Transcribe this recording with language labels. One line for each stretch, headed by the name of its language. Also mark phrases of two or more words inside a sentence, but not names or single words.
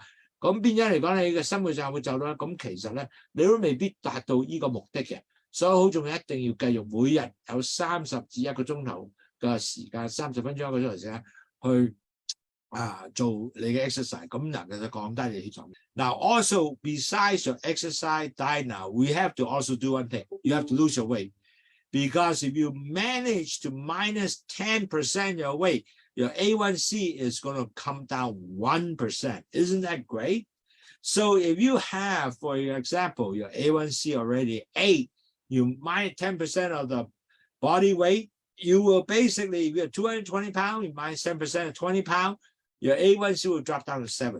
Cantonese: 咁變咗嚟講，你嘅生活上會走啦。咁其實咧，你都未必達到呢個目的嘅。所以好重要，一定要繼續每日有30至1個鐘頭嘅時間，30分鐘1個鐘頭時間去做你嘅 exercise， 咁能夠降低你血糖。
English: Now also besides your exercise diet, now we have to also do one thing. You have to lose your weight, because if you manage to minus 10% your weight, your A1C is going to come down 1%. Isn't that great? So if you have, for example, your A1C already 8, you minus 10% of the body weight, you will basically, if you're 220 pounds, you minus 10% of 20 pounds, your A1C will drop down to 7.